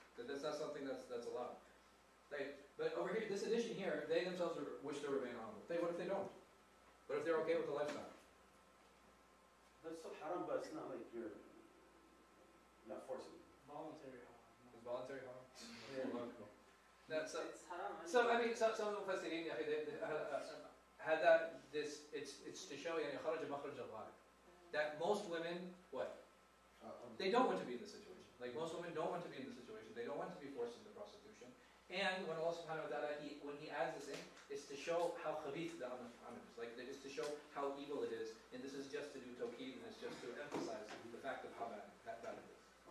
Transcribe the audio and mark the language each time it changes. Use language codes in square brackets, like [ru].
[en] That's not something that's allowed. But over here, this edition here, they themselves wish to remain honorable. What if they don't? What if they're okay with the lifestyle? That's still haram, but it's not like you're not forcing. Voluntary harm. It's voluntary harm. Yeah. It's haram. So I mean, some of the Mufassirin had that. It's to show [ar] يعني خرج مخرج الغالب. [en] That most women they don't want to be in this situation. Like most women don't want to be in this situation. They don't want to be forced into prostitution. And when Allah subhanahu wa ta'ala, when He adds this in, it's to show how khabith the amal is. Like, it's to show how evil it is. And this is just to do tawqeed, and it's just to emphasize the fact of how bad it is.